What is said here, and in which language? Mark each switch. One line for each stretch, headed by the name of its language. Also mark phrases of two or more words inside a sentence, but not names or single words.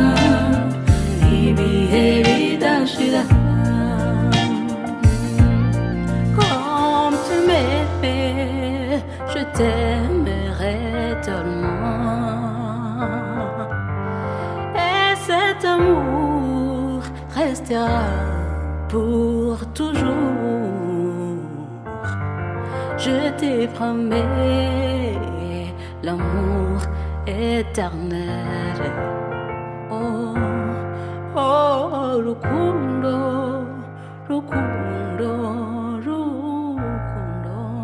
Kinyarwanda: ibihe bidashira
French: comme tu m'aimais je t'aimerai tellement et cet amour restera pour toujours. Je te promets l'amour éternel.
Kinyarwanda: Oh, oh, rukundo, rukundo, rukundo.